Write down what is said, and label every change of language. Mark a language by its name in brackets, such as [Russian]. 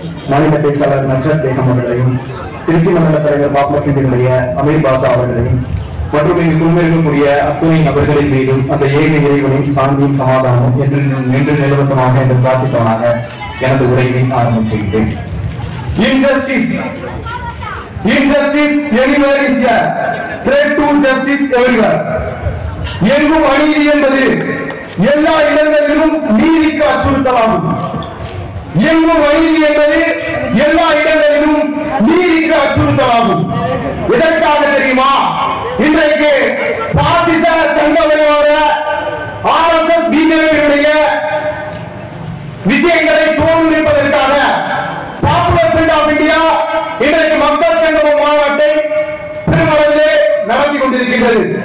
[Tamil] மாநில பேச்சாளர் நஸ்ரத் பேகம் அவர்களையும், திருச்சி மண்டல தலைவர் பாப்புலர் ஃப்ரண்டினுடைய அமீர் பாஷா அவர்களையும் மற்றும் இங்கு முன்னிற்கக்கூடிய அத்துணை நபர்களின் மீதும் அந்த ஏழை இறைவனின் சாந்தியும் சமாதானம் என்று நிலவரமாக என்று பிரார்த்தித்தவனாக எனது உரையை ஆரம்பிச்சுகிறேன். [English] Injustice anywhere is a threat to justice everywhere. [Tamil] எங்கும் அநீதி என்பது எல்லா இடங்களிலும் நீதிக்கு அச்சுறுத்தலாகும். எங்கும் அநீதி என்பது எல்லா இடங்களிலும் நீதிக்கு அச்சுறுத்தலாகும். எதற்காக தெரியுமா? இன்றைக்கு பாசிச சங்கவரியோட RSS பிஜேபியுடைய விஷயங்களை தோல்விப்பதற்காக பாப்புலர் ஃப்ரண்ட் ஆஃப் இந்தியா இன்றைக்கு மக்கள் சங்கம மாநாட்டை பெருமளவிலே நடத்தி கொண்டிருக்கின்றது.